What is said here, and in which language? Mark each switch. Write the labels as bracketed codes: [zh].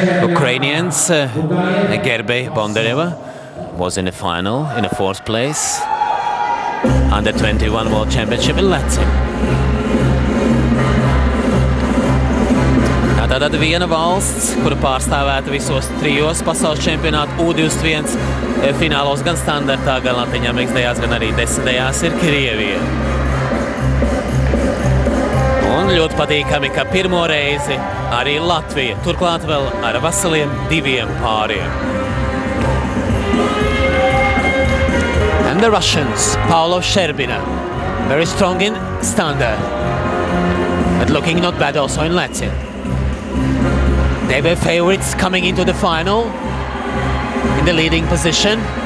[en] Ukrainians Gerbei Bondareva was in the final in the 4th place Under 21 World Championship in Latin. [lv] Tātad viena valsts, kura pārstāvēta visos 3 pasaules čempionātu U21 finālos, gan standartā, gan Latvijas dejās, gan arī 10 dejās, ir Krievija. Un ļoti patīkami, ka pirmo reizi arī Latvija, turklāt vēl ar veseliem 2 pāriem. [en] And the Russians, Paulo Sherbina, very strong in standard, but looking not bad also in Latin. They were favorites coming into the final in the leading position.